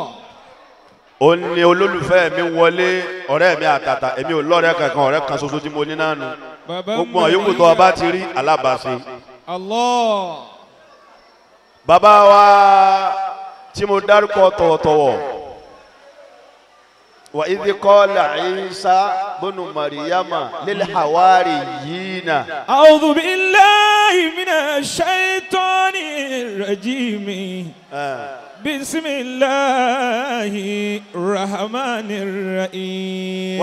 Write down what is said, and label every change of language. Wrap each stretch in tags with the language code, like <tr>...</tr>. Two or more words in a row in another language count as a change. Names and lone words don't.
<yo>ó ní olólùfẹ́ mi wọlé ọ̀rẹ́ mi àtàtà èmi ò lọ́rẹ́ kankan ọ̀rẹ́ kan ṣoṣo tí mo ní náà nù. gbogbo àyókù tó ọba ti rí alábàáṣe. Allah. bàbá wa tí mo dárúkọ tọ̀wọ̀tọ̀wọ̀</yo> <ar>وإذ قال عيسى بن مريم للحواريين أعوذ بالله بالله من الشيطان الرجيم بسم الله الرحمن الرحيم</ar>